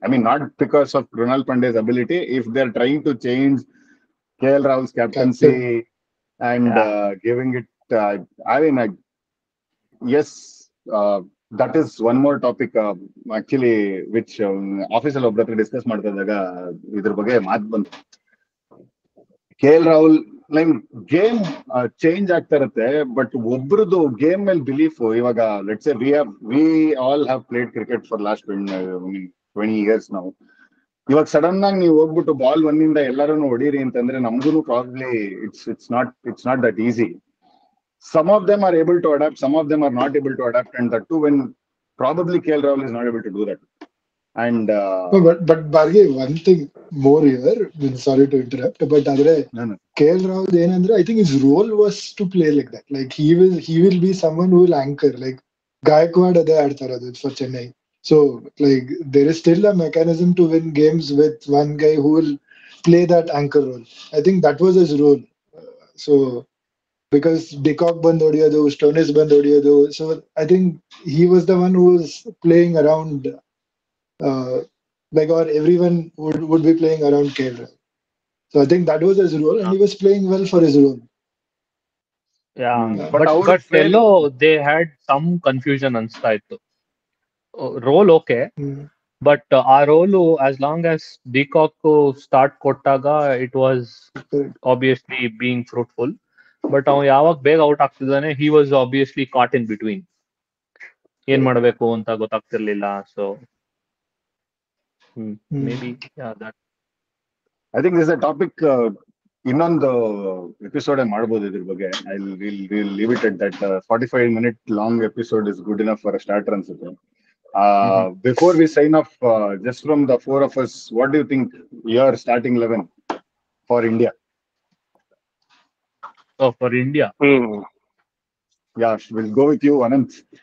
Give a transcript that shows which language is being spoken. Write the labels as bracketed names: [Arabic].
[English] I mean, not because of Krunal Pandya's ability. If they're trying to change KL Rahul's captaincy and giving it, yes, that is one more topic actually which official [Kannada] ಒಬ್ಬರ ಹತ್ರ discuss ಮಾಡ್ತಾ ಇದ್ದಾಗ ಇದ್ರ ಬಗ್ಗೆ ಮಾತು ಬಂತು. KL Rahul [English] like game change [Kannada] ಆಗ್ತಾ ಇರುತ್ತೆ, ಬಟ್ ಒಬ್ರದ್ದು ಗೇಮ್ ಮೇಲೆ ಬಿಲೀಫ್. [English] ಇವಾಗ let's say we all have played cricket for last 20 years ನಾವು. [Kannada] ಇವಾಗ ಸಡನ್ ಆಗಿ ನೀವು ಹೋಗ್ಬಿಟ್ಟು ಬಾಲ್ 1 ಇಂದ ಎಲ್ಲರೂ ಹೊಡೀರಿ ಅಂತಂದ್ರೆ ನಮ್ಗೂ [English] Probably it's not that easy. Some of them are able to adapt, some of them are not able to adapt, and that too when probably KL Rahul is not able to do that. And but Barge, one thing more here, sorry to interrupt, but KL Rahul ಏನಂದ್ರೆ I think his role was to play like that. Like he will be someone who will anchor, like Gaikwad [Kannada] ಅದೇ ಆಡ್ತಾರದು [English] for Chennai. So like there is still a mechanism to win games with one guy who will play that anchor role. I think that was his role. So because Decock [Kannada] ಬಂದ್ ಹೊಡಿಯೋದು, [English] Stoinis ಬಂದ್ ಹೊಡಿಯೋದು, so I think he was the one who was playing around like, or everyone would be playing around KL. So I think that was his role, and he was playing well for his role. Yeah, But but [Kannada] ಅವ್ರು [English] but ಎಲ್ಲೋ they had some confusion [Kannada] ಅನ್ಸ್ತಾ ಇತ್ತು. [English] Role okay, but ಆ role as long as de Kock start ಕೊಟ್ಟಾಗ it was obviously being fruitful. [Kannada] But ಅವ ಯಾವಾಗ ಬೇಗ out ಆಗ್ತಿದ್ದಾನೆ, [English] He was obviously caught in between. [Kannada] ಏನ್ ಮಾಡಬೇಕು ಅಂತ ಗೊತ್ತಾಗ್ತಿರ್ಲಿಲ್ಲ. [English] so maybe I think this a topic ಇನ್ನೊಂದು episode [Kannada] ಮಾಡ್ಬೋದು ಇದ್ರ ಬಗ್ಗೆ. [English] I will leave it at that. 45-minute long episode is good enough for a starter ಅನ್ಸುತ್ತೆ. Before we sign off, just from the four of us, what do you think your starting 11 for India? Oh, for India. Yeah, we'll go with you, Anant.